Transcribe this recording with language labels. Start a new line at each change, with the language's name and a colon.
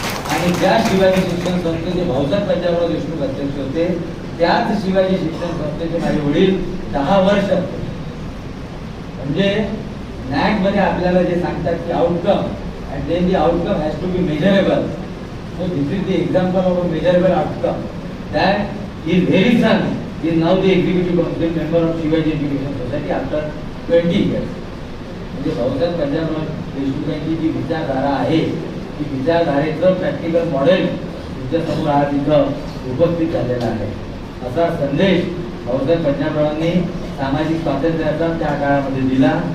Marathi: आणि ज्या शिवाजी शिक्षण संस्थेचे भाऊसाहेब पंजाबराव देशमुख अध्यक्ष होते, त्याच शिवाजी शिक्षण संस्थेचे माझे वडील 10 वर्ष. म्हणजे नॅक मध्ये आपल्याला जे सांगतात की
English: Outcome and then the outcome has to be measurable. So this is the example of a measurable outcome that His very son is now the executive council member of Shivaji Education Society after 20 years.
Marathi: म्हणजे भाऊसाहेब पंजाबराव देशमुखांची जी विचारधारा आहे ती विचारधारेचं practical model तुमच्या समोर आज इथं उपस्थित झालेला आहे. असा संदेश भाऊसाहेब पंजाबरावांनी सामाजिक स्वातंत्र्याचा त्या काळामध्ये दिला.